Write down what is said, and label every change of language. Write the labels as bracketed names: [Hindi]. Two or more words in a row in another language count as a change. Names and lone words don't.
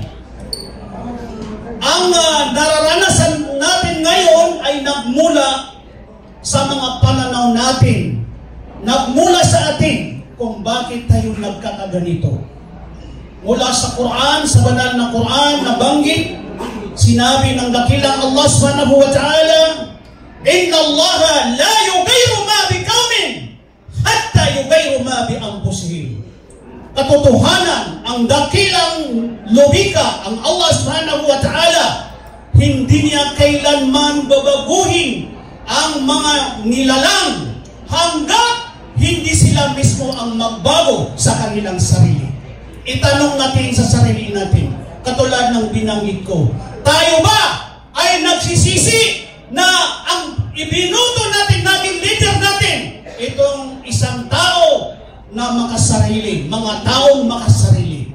[Filipino] Ang nararanasan natin ngayon ay nagmula sa mga pananaw natin, nagmula sa atin kung bakit tayo nagkakaganito. Mula sa Quran, sa banal na Quran, nabanggit, sinabi ng dakilang Allah [Arabic] سبحانه وتعالى, إن الله لا يغير ما بقوم حتى يغيروا ما بأنفسهم. [Filipino] Katotohanan, ang dakilang logika, ang Allah [Arabic] سبحانه وتعالى, [Filipino] hindi niya kailanman babaguhin ang mga nilalang hanggat hindi sila mismo ang magbago sa kanilang sarili. Itanong natin sa sarili natin, katulad ng binanggit ko, tayo ba ay nagsisisi na ang ibinuto natin, naging leader natin, itong isang tao na makasarili, mga taong makasarili.